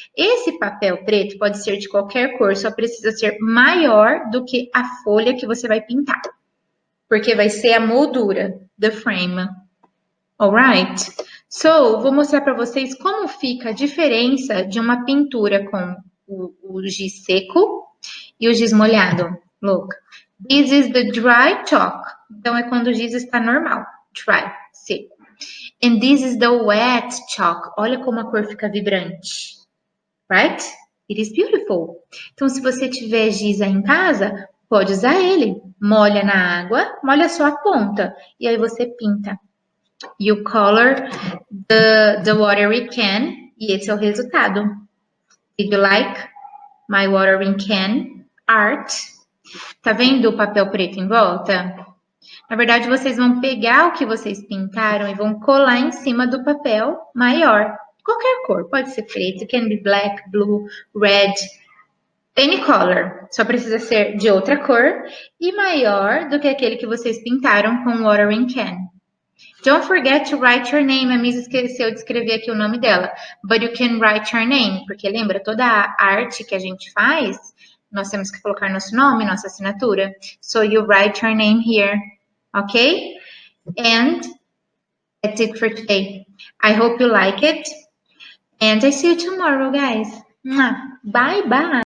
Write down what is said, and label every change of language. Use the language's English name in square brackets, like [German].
[Portuguese] Esse papel preto pode ser de qualquer cor, só precisa ser maior do que a folha que você vai pintar. Porque vai ser a moldura, [English] the frame. Alright? [Portuguese] So, vou mostrar para vocês como fica a diferença de uma pintura com o giz seco e o giz molhado. [English] Look, this is the dry chalk. [Portuguese] Então, é quando o giz está normal, dry, seco. [English] And this is the wet chalk. [Portuguese] Olha como a cor fica vibrante. [English] Right? It is beautiful. [Portuguese] Então, se você tiver giz aí em casa, pode usar ele. Molha na água, molha só a ponta. E aí você pinta. [English] You color the watering can. [Portuguese] E esse é o resultado. [English] Did you like my watering can art? [Portuguese] Tá vendo o papel preto em volta? Na verdade, vocês vão pegar o que vocês pintaram e vão colar em cima do papel maior. Qualquer cor, pode ser preto, [English] can be black, blue, red, any color. [Portuguese] Só precisa ser de outra cor e maior do que aquele que vocês pintaram com watering can. [English] Don't forget to write your name. [Portuguese] A Miss esqueceu de escrever aqui o nome dela. [English] But you can write your name. [Portuguese] Porque lembra, toda a arte que a gente faz, nós temos que colocar nosso nome, nossa assinatura. [English] So you write your name here. Okay? And that's it for today. I hope you like it. And I see you tomorrow, guys. Bye bye.